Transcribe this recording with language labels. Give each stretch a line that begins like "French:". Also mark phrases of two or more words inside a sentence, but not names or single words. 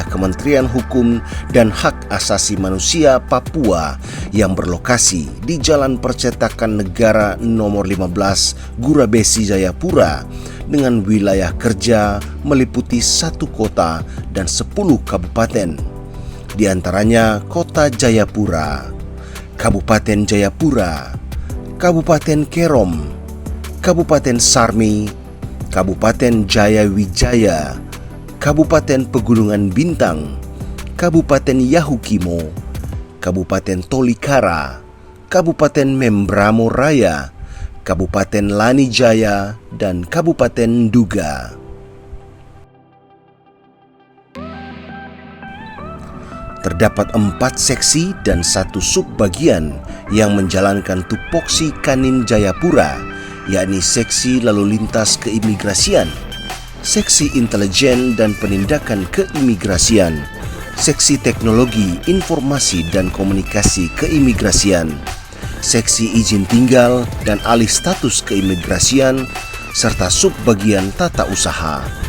Indonesian: Kementerian Hukum dan Hak Asasi Manusia Papua yang berlokasi di Jalan Percetakan Negara nomor 15 Gurabesi Jayapura dengan wilayah kerja meliputi 1 kota dan 10 kabupaten, di antaranya Kota Jayapura, Kabupaten Jayapura, Kabupaten Kerom, Kabupaten Sarmi, Kabupaten Jayawijaya, Kabupaten Pegunungan Bintang, Kabupaten Yahukimo, Kabupaten Tolikara, Kabupaten Membramo Raya, Kabupaten Lanijaya, dan Kabupaten Duga. Terdapat 4 seksi dan 1 subbagian yang menjalankan tupoksi Kanin Jayapura, yakni Seksi Lalu Lintas Keimigrasian, Seksi Intelijen dan Penindakan Keimigrasian, Seksi Teknologi Informasi dan Komunikasi Keimigrasian, Seksi Izin Tinggal dan Alih Status Keimigrasian, serta subbagian Tata Usaha.